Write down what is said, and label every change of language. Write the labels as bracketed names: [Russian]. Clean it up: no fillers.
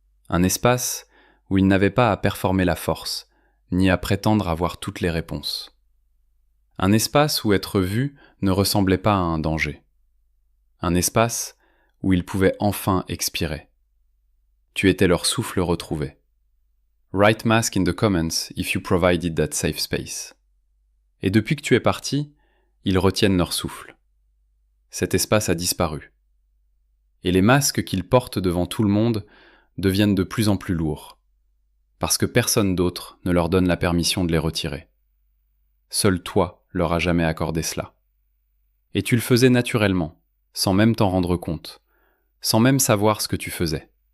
[French] Un espace où il n'avait pas à performer la force, ni à prétendre avoir toutes les réponses. Un espace où être vu ne ressemblait pas à un danger. Un espace où ils pouvaient enfin expirer. Tu étais leur souffle retrouvé. [English] Write mask in the comments if you provided that safe space. [French] Et depuis que tu es parti, ils retiennent leur souffle. Cet espace a disparu. Et les masques qu'ils portent devant tout le monde deviennent de plus en plus lourds, parce que personne d'autre ne leur donne la permission de les retirer. Seul toi leur as jamais accordé cela. Et tu le faisais naturellement, sans même t'en rendre compte, sans même savoir ce que tu faisais.